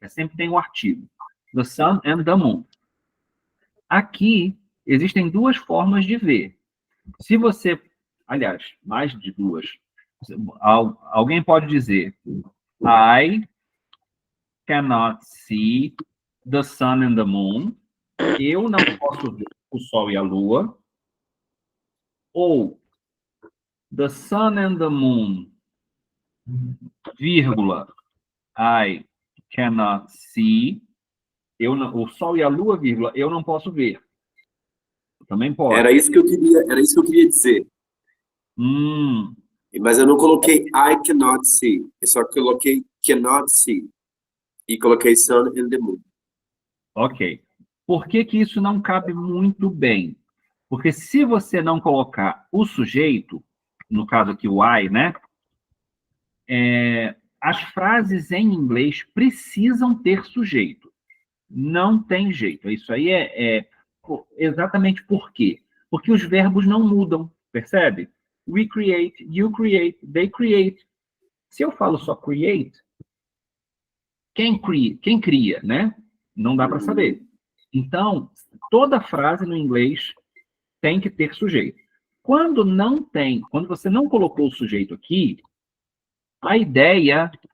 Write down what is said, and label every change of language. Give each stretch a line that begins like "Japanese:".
Portuguese: Sempre tem um artigo.
English: The sun and the moon.
Portuguese: Aqui, existem duas formas de ver. Se você... Aliás, mais de duas. Alguém pode dizer
English: I cannot see the sun and the moon.
Portuguese: Eu não posso ver o Sol e a Lua. Ou
English: the sun and the moon,
Portuguese: vírgula,
English: I cannot see.
Portuguese: O Sol e a Lua, vírgula, eu não posso ver. Também pode. Era isso que eu queria dizer. Mas eu não coloquei
English: I cannot see.
Portuguese: Eu só coloquei
English: cannot see.
Portuguese: E coloquei
English: sun and the moon.
Portuguese: Ok. Por que isso não cabe muito bem? Porque se você não colocar o sujeito, no caso aqui o I, né? As frases em inglês precisam ter sujeito. Não tem jeito. Isso aí exatamente por quê? Porque os verbos não mudam, percebe?
English: We create, you create, they create.
Portuguese: Se eu falo só create, quem cria, né? Não dá para saber. Então, toda frase no inglês tem que ter sujeito. Quando você não colocou o sujeito aqui, a ideia...